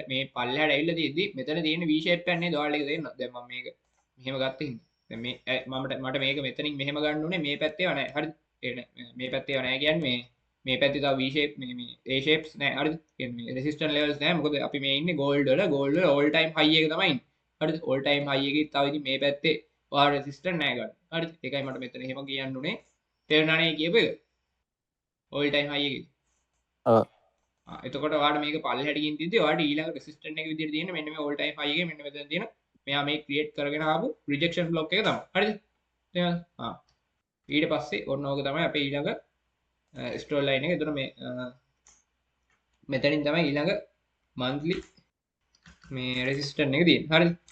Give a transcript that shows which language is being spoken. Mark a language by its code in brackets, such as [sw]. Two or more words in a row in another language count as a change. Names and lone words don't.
[si] මේ පල්ලෙහාට ඇවිල්ලා තියෙද්දි මෙතන තියෙන [en] V shape [si] එකක් නේද ඔයාලට ඒක තේරෙනවද දැන් මම මේක මෙහෙම ගත්ත හින්දා දැන් මේ මට මේක මෙතනින් මෙහෙම ගන්න උනේ මේ පැත්තේ ඒවා නැහැ හරිද මේ පැත්තේ ඒවා නැහැ කියන්නේ මේ පැත්තේ තව [en] V shape [si] මේ [en] A shapes [si] නැහැ හරිද කියන්නේ [en] resistance levels [si] නැහැ මොකද අපි මේ ඉන්නේ gold වල [en] all time high [si] එක තමයි ඉන්නේ හරිද [en] all time high [si] එකේ තව ඉතින් මේ පැත්තේ ඔයාලා resistance නැහැ ගන්න හරිද ඒකයි මට මෙතන එහෙම කියන්න උනේ තේරුණානේ කියපු එක [en] all time high [si] එකේ ඔව් එතකොට ඔයාලට මේක පල්ලෙහාට ගින් තියදී ඔයාලට ඊළඟ resistance එක විදිහට තියෙන මෙන්න මේ [en] all time high [si] එකේ මෙන්න මෙතන තියෙන මෙයා මේ create කරගෙන ආපු [en] rejection block [si] එක තමයි හරිද තේරුණාද ඊට පස්සේ ඔන්න ඕක තමයි අපේ ඊළඟ [en] story line [si] එක එතකොට මේ මෙතනින් තමයි ඊළඟ monthly මේ resistance එක තියෙන්නේ හරිද